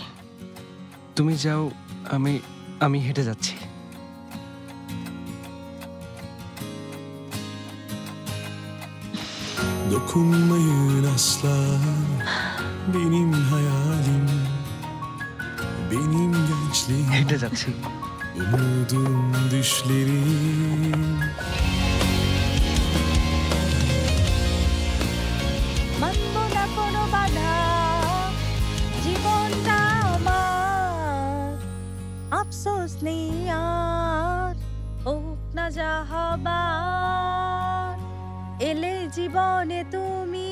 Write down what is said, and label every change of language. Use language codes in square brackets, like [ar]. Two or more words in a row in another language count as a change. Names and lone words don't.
[bn] তুমি যাও, আমি হেঁটে যাচ্ছি। [tr] Dokunmayın asla benim hayalim, benim gençliğim. [bn] হেঁটে যাচ্ছি। [tr] Umudum düşlerim. [bn] মানবো না কোনো বাধা, জীবনটা আমার, আফসোস নেই আর, হোক না যা হবার, এলে জীবনে তুমি।